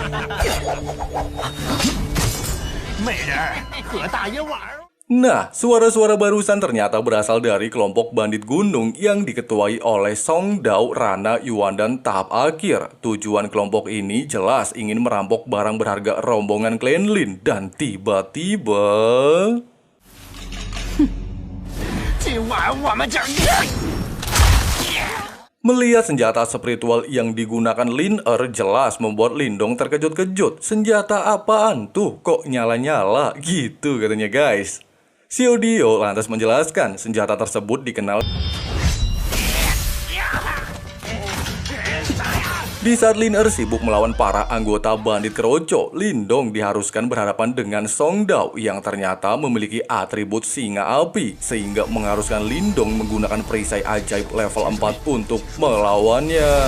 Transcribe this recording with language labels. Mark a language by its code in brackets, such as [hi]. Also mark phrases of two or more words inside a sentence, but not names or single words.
[zh] 美人儿，和大爷玩。 [id] Nah, suara-suara barusan ternyata berasal dari kelompok bandit gunung yang diketuai oleh Song Dao, Rana, Yuan, dan tahap akhir. Tujuan kelompok ini jelas ingin merampok barang berharga rombongan klan Lin. Dan tiba-tiba... [zh] 今晚我们整。 [id] Melihat senjata spiritual yang digunakan Lin jelas membuat Lindong terkejut-kejut. Senjata apaan tuh? Kok nyala-nyala? Gitu katanya guys. Xiao Dio lantas menjelaskan senjata tersebut dikenal. Di saat Lin sibuk melawan para anggota bandit keroco, Lindong diharuskan berhadapan dengan Song Dao yang ternyata memiliki atribut singa api, sehingga mengharuskan Lindong menggunakan perisai ajaib level 4 untuk melawannya.